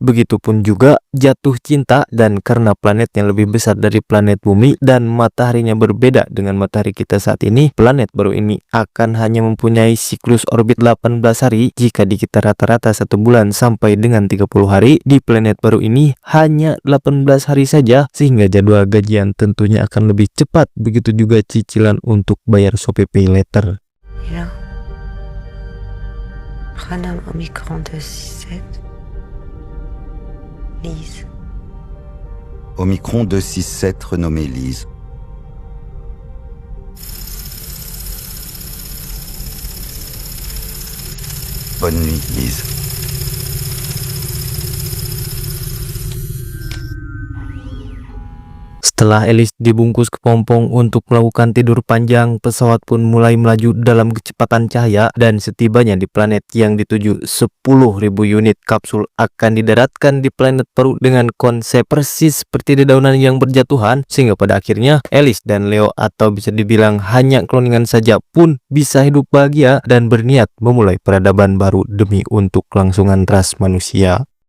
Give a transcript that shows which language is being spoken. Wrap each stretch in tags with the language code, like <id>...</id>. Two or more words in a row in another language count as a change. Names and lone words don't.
<id>Begitupun juga jatuh cinta, dan karena planetnya lebih besar dari planet bumi dan mataharinya berbeda dengan matahari kita saat ini, planet baru ini akan hanya mempunyai siklus orbit 18 hari. Jika di kita rata-rata 1 bulan sampai dengan 30 hari, di planet baru ini hanya 18 hari saja, sehingga jadwal gajian tentunya akan lebih cepat. Begitu juga cicilan untuk bayar Shopee Pay Later.</id> <fr>Et là, renomme Omicron 267. Lise. Omicron 267 renommé Lise. Bonne nuit, Lise.</fr> <id>Setelah Alice dibungkus kepompong untuk melakukan tidur panjang, pesawat pun mulai melaju dalam kecepatan cahaya, dan setibanya di planet yang dituju, 10.000 unit kapsul akan didaratkan di planet baru dengan konsep persis seperti dedaunan yang berjatuhan, sehingga pada akhirnya Alice dan Leo, atau bisa dibilang hanya kloningan saja, pun bisa hidup bahagia dan berniat memulai peradaban baru demi untuk kelangsungan ras manusia.</id>